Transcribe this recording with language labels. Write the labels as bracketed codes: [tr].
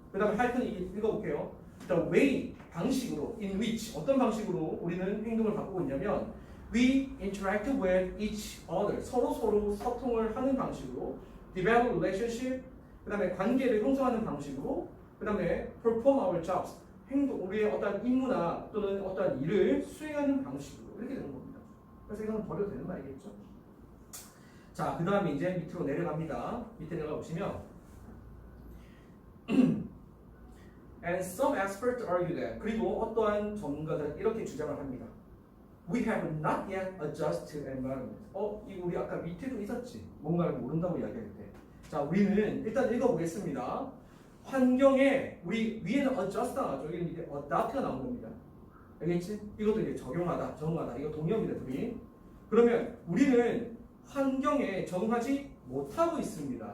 [ko] 그 다음에 하여튼 읽어볼게요. [en] The way [ko] 방식으로 [en] in which [ko] 어떤 방식으로 우리는 행동을 바꾸고 있냐면 [en] we interact with each other [ko] 서로 소통을 하는 방식으로 [en] develop relationship [ko] 그 다음에 관계를 형성하는 방식으로 그 다음에 [en] perform our jobs [ko] 우리의 어떤 임무나 또는 어떤 일을 수행하는 방식으로 이렇게 되는 겁니다. 그래서 이건 버려도 되는 말이겠죠. 자, 그 다음에 이제 밑으로 내려갑니다. 밑에 내려가 보시면 [en] And some experts argue that [ko] 그리고 어떠한 전문가들은 이렇게 주장을 합니다. [en] We have not yet adjusted to environment. [ko] 이거 우리 아까 밑에도 있었지. 뭔가를 모른다고 이야기할 때. 자, 우리는 일단 읽어보겠습니다. 환경에 우리 위에는 adjust 나왔죠. 여기는 이제 adapt가 나온 겁니다. 알겠지? 이것도 이제 적용하다, 적응하다. 이거 동의어입니다, 둘이. 그러면 우리는 환경에 적응하지 못하고 있습니다.